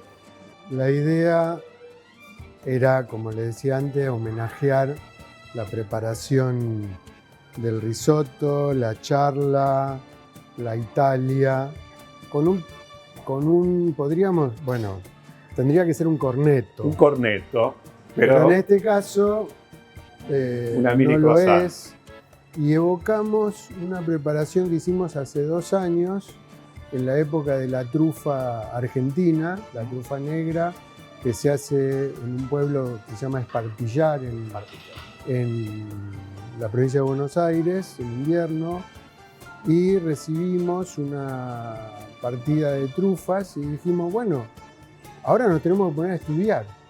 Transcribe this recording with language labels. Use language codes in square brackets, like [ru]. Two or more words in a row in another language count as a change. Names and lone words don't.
[es] La idea era, como le decía antes, homenajear la preparación del risotto, la charla, la Italia, con un podríamos, bueno, tendría que ser un cornetto. Un cornetto, pero en este caso una mini no lo croissant. es. Y evocamos una preparación que hicimos hace 2 años, en la época de la trufa argentina, la trufa negra, que se hace en un pueblo que se llama Espartillar, en la provincia de Buenos Aires, en invierno, y recibimos una partida de trufas y dijimos, bueno, ahora nos tenemos que poner a estudiar.